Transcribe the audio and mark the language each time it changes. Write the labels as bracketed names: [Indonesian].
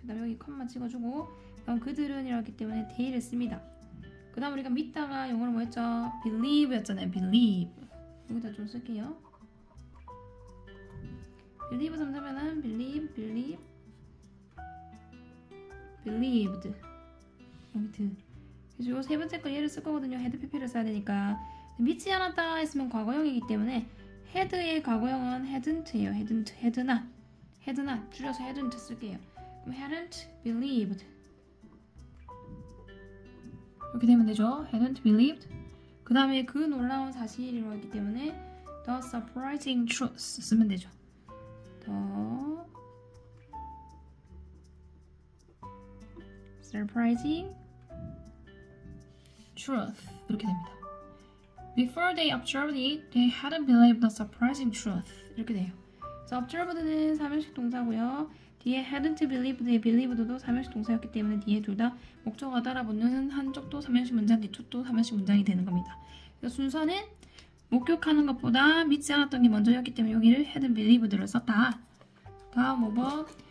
[Korean] 그 다음에 여기 컴마 찍어주고 그 다음 그들은 이렇기 때문에 they를 씁니다. 그 다음 우리가 믿다가 영어로 뭐 했죠? believe 였잖아요. believe. 여기다 좀 쓸게요. [English] believe [Korean] 삼자면은 [English] believe, believed. [Korean] 여기 드. 그래서 요 세 번째 거 얘를 쓸 거거든요. had pp를 써야 되니까. 믿지 않았다 했으면 과거형이기 때문에 had의 과거형은 hadn't예요. [English] had not [Korean] 줄여서 hadn't 쓸게요. 그럼 [English] hadn't believed [Korean] 이렇게 되면 되죠. [English] hadn't believed. [Korean] 그 다음에 그 놀라운 사실이라고 했기 때문에 [English] the surprising truth [Korean] 쓰면 되죠. [English] the surprising truth [Korean] 이렇게 됩니다. [English] Before they observed it, they hadn't believed the surprising truth [Korean] 이렇게 돼요. 그래서 observed는 삼형식 동사고요. 뒤에 [English] hadn't believed [Korean] 의 believed도 삼형식 동사였기 때문에 뒤에 둘 다 목적어가 따라붙는 한쪽도 삼형식 문장, 뒤쪽도 삼형식 문장이 되는 겁니다. 그래서 순서는 목격하는 것보다 믿지 않았던 게 먼저였기 때문에 여기를 [English] hadn't believed [Korean] 를 썼다. 다음 5번.